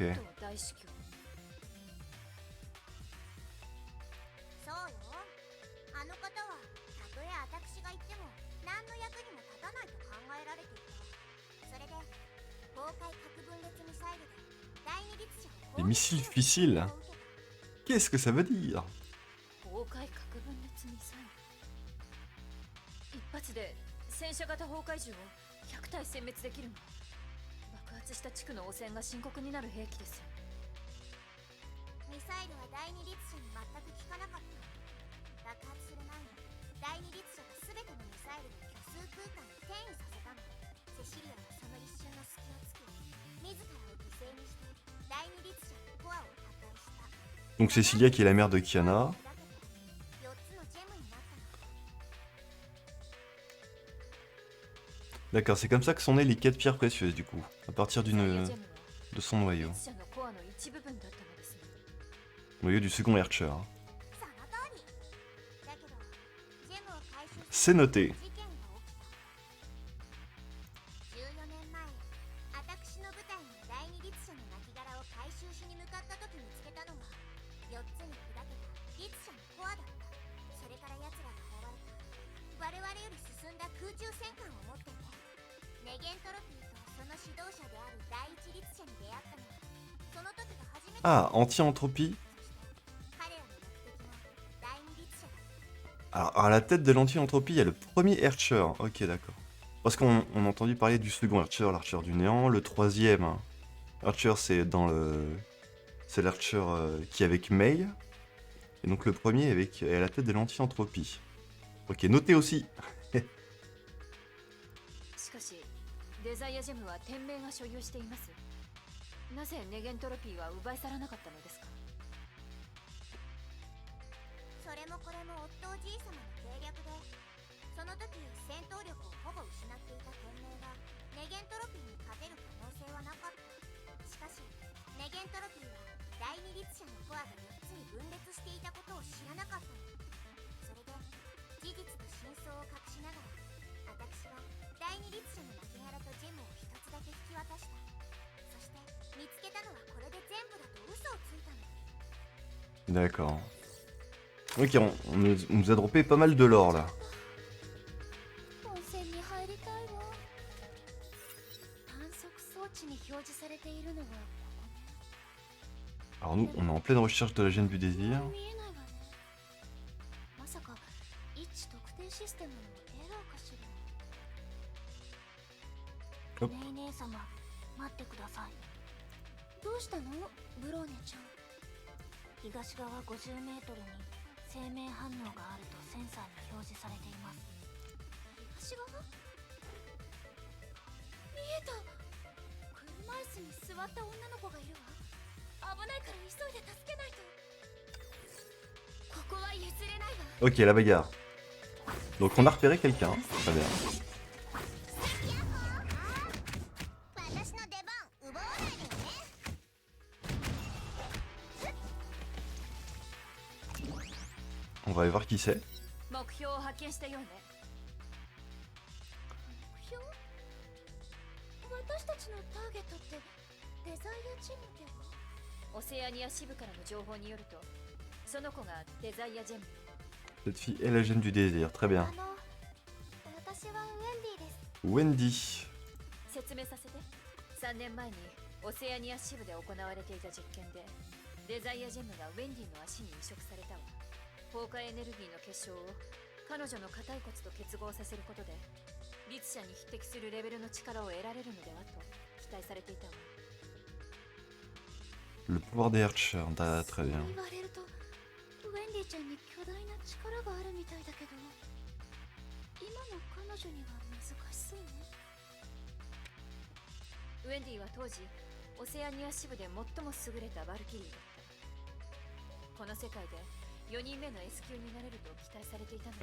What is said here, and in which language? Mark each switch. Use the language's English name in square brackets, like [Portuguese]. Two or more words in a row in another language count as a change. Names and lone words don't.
[Japanese] オットー大司教。そうよ。あの方はたとえ私が言っても何の役にも立たないと考えられていた。それで崩壊核分裂ミサイルで第二律者を [French] Les missiles fissiles. Qu'est-ce que ça veut dire? [Japanese] 崩壊核分裂ミサイル。一発で戦車型崩壊銃を100体殲滅できるの？爆発した地区の汚染が深刻になる兵器です。ミサイルは第二律者に全く効かなかった。爆発する前に第二律者が全てのミサイルを虚数空間に転移させたの。セシリアはその一瞬の隙をつき自らを犠牲にして第二律者のコアを破壊した。 [French] Donc Cecilia qui est la mère de Kiana. [Japanese] 4つのジェムになったの。 [French] D'accord, c'est comme ça que sont nées les 4 pierres précieuses du coup, à partir [Japanese] デザイアジェムは [French] de son noyau. [Japanese] 律者のコアの一部分だったのですね。 [French] Noyau du second Archer. [Japanese] その通り。だけどジェムを回収 [French] C'est noté. [Japanese] 事件が起きた。14年前、私の部隊が第二律者の亡骸を回収しに向かった時見つけたのが4つに砕けた律者のコアだった。それから奴らが現れた。我々より進んだ空中戦艦を持っていて、ネゲントロピーとその指導者である第一律者に出会ったの。その時が初めて。 [French] Ah, anti-entropie. [Japanese] 彼らの目的も第二律者だ。 [French] Alors, à la tête de l'anti-entropie, il y a le premier Archer. Ok, d'accord. Parce qu'on a entendu parler du second Archer, l'Archer du néant. Le troisième Archer, c'est dans le... C'est l'Archer qui est avec Mei. Et donc le premier est à la tête de l'anti-entropie. Ok, noté aussi. [Japanese] しかしデザイアジェムは天命が所有しています。なぜネゲントロピーは奪い去らなかったのですか？それもこれも夫おじい様の計略で、その時戦闘力をほぼ失っていた天命がネゲントロピーに勝てる可能性はなかった。しかしネゲントロピーは第二律者のコアが4つに分裂していたことを知らなかったの。それで事実と真相を隠しながら、私は第二律者の亡骸とジェムを一つだけ引き渡した。そして見つけたのはこれで全部だと嘘をついたの。 [French] D'accord. Ok, on nous a droppé pas mal de lore là. [Japanese] 温泉に入りたいわ。観測装置に表示されているのはここね。 [French] Alors nous, on est en pleine recherche de la gêne du désir. [Japanese] 見えないわね。まさか位置特定システムのエラーかしら。 [French] Hop. [Japanese] ねえ姉様、待ってください。どうしたの、ブローネちゃん。東側50メートルに生命反応があるとセンサーに表示されています。東側？見えた。車椅子に座った女の子がいるわ。危ないから急いで助けないと。ここは譲れないわ。 [French] Ok, la bagarre. Donc on a repéré quelqu'un. Très bien. [Japanese] 私の出番奪わないでよね。 [French] On va aller voir qui c'est. [Japanese] 目標を発見したようね。目標？私たちのターゲットってデザイアチームでは？オセアニア支部からの情報によると、その子がデザイアジェム。 [French] Cette fille est la gêne du désir. Très bien. [Japanese] 私はウェンディです。 Wendy. 説明させて。3年前にオセアニア支部で行われていた実験で、デザイアジェムがウェンディの足に移植されたわ。崩壊エネルギーの結晶を彼女の硬い骨と結合させることで、律者に匹敵するレベルの力を得られるのではと期待されていたわ。 [French] Le pouvoir des Archers. Très bien. [Japanese] 言われるとウェンディちゃんに巨大な力があるみたいだけど、今の彼女には難しそうね。ウェンディは当時オセアニア支部で最も優れたバルキリーだった。この世界で4人目の S 級になれると期待されていたの。